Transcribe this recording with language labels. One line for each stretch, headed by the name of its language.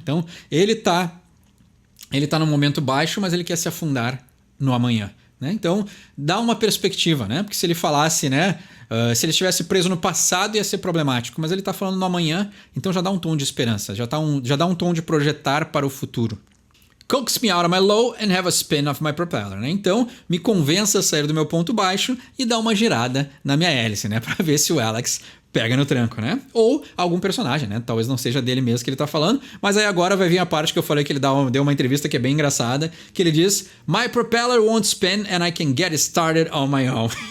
Portuguese: Então, ele tá no momento baixo, mas ele quer se afundar no amanhã, né? Então, dá uma perspectiva, né? Porque se ele falasse, né? Se ele estivesse preso no passado ia ser problemático, mas ele está falando no amanhã, então já dá um tom de esperança, já dá um tom de projetar para o futuro.
English: Coax me out of my low and have a spin of my propeller, né?
Portuguese: Então, me convença a sair do meu ponto baixo e dar uma girada na minha hélice, né? Para ver se o Alex pega no tranco, né? Ou algum personagem, né? Talvez não seja dele mesmo que ele tá falando, mas aí agora vai vir a parte que eu falei que ele deu uma entrevista que é bem engraçada, que ele diz,
English: my propeller won't spin and I can get it started on my own.